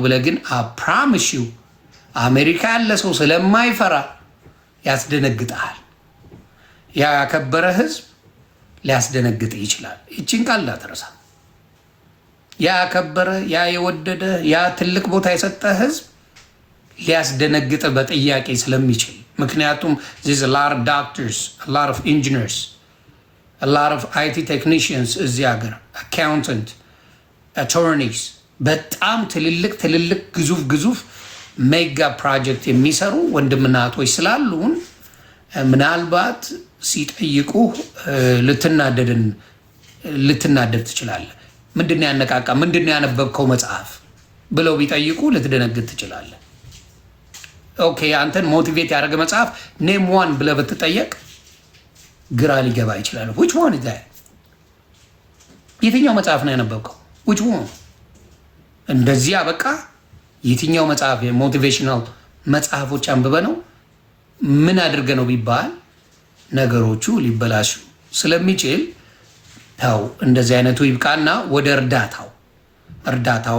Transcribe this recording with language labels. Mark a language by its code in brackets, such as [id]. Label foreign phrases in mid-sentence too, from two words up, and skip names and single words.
[am] ብለህ ግን አፕራምሺው አሜሪካ ያለ ሰው ስለማይፈራ ያስደነግጠሃል። ያ ያከበረ ህዝብ ሊያስደነግጥ ይችላል። ይችን ቃል እንዳትረሳ። ያ ያከበረ ያ የወደደ ያ ትልቅ ቦታ የሰጠ ህዝብ ሊያስደነግጥ በጥያቄ ስለሚችል ምክንያቱም [en] there's a lot of doctors, a lot of engineers, a lot of IT technicians [am] እዚህ ሀገር [en] accountant, attorneys [am] በጣም ትልልቅ ግዙፍ [en] mega project [am] የሚሰሩ ወንድምና እህቶች ስላሉን ምናልባት ሲጠይቁ ልትናደድ ትችላለህ። ምንድን ነው ያነቃቃ? ምንድን ነው ያነበብከው መጽሐፍ ብለው ቢጠይቁ ልትደነግጥ ትችላለህ። ኦኬ አንተን ሞቲቬት ያደረገ መጽሐፍ [en] name one [am] ብለህ ብትጠየቅ ግራ ሊገባ ይችላል። [en] which one is that? [am] የትኛው መጽሐፍ ነው ያነበብከው? [en] which one? [am] እንደዚህ በቃ የትኛው መጽሐፍ የሞቲቬሽናል መጽሐፎች አንብበ ነው ምን አድርገ ነው ቢባል ነገሮቹ ሊበላሹ ስለሚችል ታው እንደዚህ አይነቱ ይብቃና ወደ እርዳታው